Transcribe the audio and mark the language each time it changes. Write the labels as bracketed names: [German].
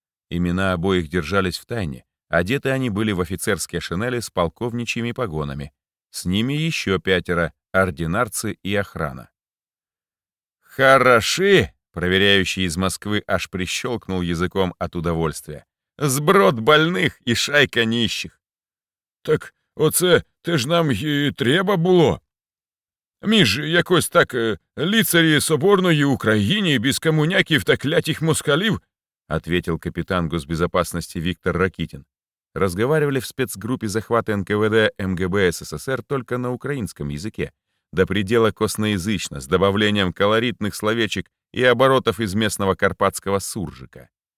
[Russian] Имена обоих держались в тайне. Одеты они были в офицерские шинели с полковничьими погонами. С ними еще пятеро — ординарцы и охрана. «Хороши!» — проверяющий из Москвы аж прищелкнул языком от удовольствия. «Сброд больных и шайка нищих!» [Ukrainian] «Так оце ты ж нам и треба було! Мы ж якось так лицари соборної Україні без комуняків та клятих москалів!» [Russian] — ответил капитан госбезопасности Виктор Ракитин. Разговаривали в спецгруппе захвата НКВД МГБ СССР только на украинском языке, до предела косноязычно, с добавлением колоритных словечек и оборотов из местного карпатского суржика.